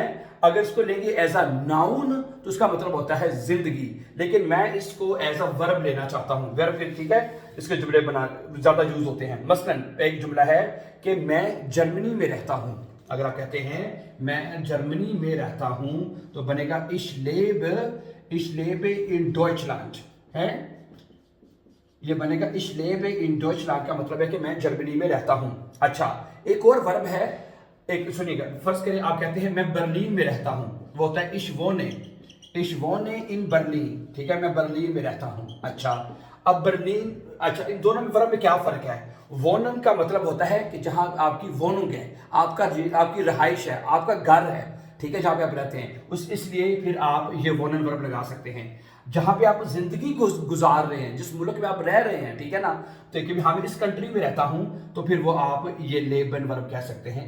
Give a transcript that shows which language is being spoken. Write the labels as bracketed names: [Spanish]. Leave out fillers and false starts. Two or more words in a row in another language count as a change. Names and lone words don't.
[Hindi] अगर इसको लेंगे [English] as a noun [Hindi] तो इसका मतलब होता है जिंदगी। लेकिन मैं इसको [English] as a verb [Hindi] लेना चाहता हूं। वर्ब, ठीक है, इसके जुमले बना ज्यादा यूज होते हैं। मसलन एक जुमला है कि मैं जर्मनी में रहता हूं। अगर आप कहते हैं मैं जर्मनी में रहता हूं तो बनेगा [German] ich lebe in Deutschland [Hindi] है। ये बनेगा [German] ich lebe in Deutschland [Hindi] का मतलब है कि मैं जर्मनी में रहता हूं। अच्छा, एक और वर्ब है, एक सुनिएगा। फर्स्ट करें, आप कहते हैं मैं बर्लिन में रहता हूं, वो होता है [German] ich wohne in Berlin। [Hindi] ठीक है, मैं बर्लिन में रहता हूं। अच्छा, अब बर्लिन, अच्छा इन दोनों में वर्ब में क्या फर्क है? वोनन का मतलब होता है कि जहां आपकी वोनुंग है, आपकी रहाइश है, आपका घर है। ठीक है, जहां पे आप रहते हैं, उस इसलिए फिर आप ये वोनन वर्ब लगा सकते हैं। जहां पे आप जिंदगी गुजार रहे हैं, जिस मुल्क में आप रह रहे हैं, ठीक है ना, तो क्योंकि हम इस कंट्री में रहता हूं तो फिर वो आप ये लेबन वर्ब कह सकते हैं।